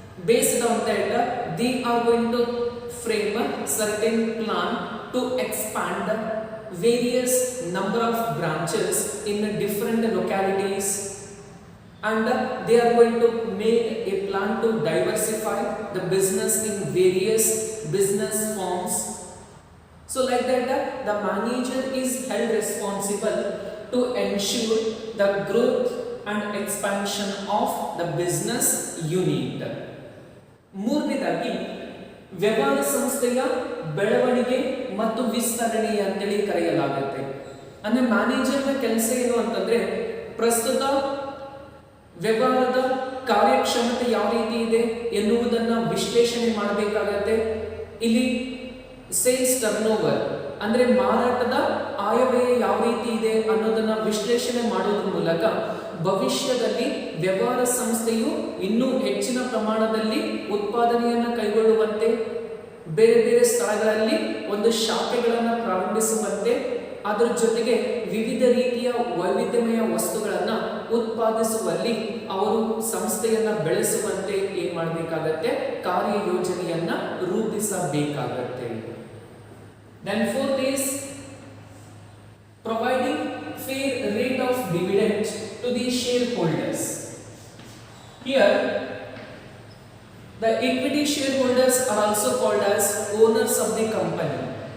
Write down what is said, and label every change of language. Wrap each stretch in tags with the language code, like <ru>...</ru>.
<en>Based on that, they are going to frame a certain plan to expand various number of branches in different localities, and they are going to make a plan to diversify the business in various business forms. So like that, the manager is held responsible to ensure the growth and expansion of the business unit.</en> <kn>ಮೂರನೇದಾಗಿ ವ್ಯವಹಾರ ಸಂಸ್ಥೆಯ ಬೆಳವಣಿಗೆ ಮತ್ತು ವಿಸ್ತರಣೆ ಅಂತೇಳಿ ಕರೆಯಲಾಗುತ್ತೆ. ಅಂದ್ರೆ ಮ್ಯಾನೇಜರ್ನ ಕೆಲಸ ಏನು ಅಂತಂದ್ರೆ ಪ್ರಸ್ತುತ ವ್ಯವಹಾರದ ಕಾರ್ಯಕ್ಷಮತೆ ಯಾವ ರೀತಿ ಇದೆ ಎನ್ನುವುದನ್ನ ವಿಶ್ಲೇಷಣೆ ಮಾಡಬೇಕಾಗತ್ತೆ. ಇಲ್ಲಿ ಸೇಲ್ಸ್ ಟರ್ನ್ ಓವರ್ ಅಂದ್ರೆ ಮಾರಾಟದ ಆಯವ್ಯಯ ಯಾವ ರೀತಿ ಇದೆ ಅನ್ನೋದನ್ನ ವಿಶ್ಲೇಷಣೆ ಮಾಡೋದ್ರ ಮೂಲಕ ಭವಿಷ್ಯದಲ್ಲಿ ವ್ಯವಹಾರ ಸಂಸ್ಥೆಯು ಇನ್ನೂ ಹೆಚ್ಚಿನ ಪ್ರಮಾಣದಲ್ಲಿ ಉತ್ಪಾದನೆಯನ್ನು ಕೈಗೊಳ್ಳುವಂತೆ, ಬೇರೆ ಬೇರೆ ಸ್ಥಳಗಳಲ್ಲಿ ಒಂದು ಶಾಖೆಗಳನ್ನು ಪ್ರಾರಂಭಿಸುವಂತೆ, ಅದರ ಜೊತೆಗೆ ವಿವಿಧ ರೀತಿಯ ವೈವಿಧ್ಯಮಯ ವಸ್ತುಗಳನ್ನು ಉತ್ಪಾದಿಸುವಲ್ಲಿ ಅವರು ಸಂಸ್ಥೆಯನ್ನ ಬೆಳೆಸುವಂತೆ ಏನ್ ಮಾಡಬೇಕಾಗತ್ತೆ, ಕಾರ್ಯಯೋಜನೆಯನ್ನ ರೂಪಿಸಬೇಕಾಗತ್ತೆ.</kn> <en>Then fourth is providing fair rate of dividend to the shareholders. Here the equity shareholders are also called as owners of the company.</en>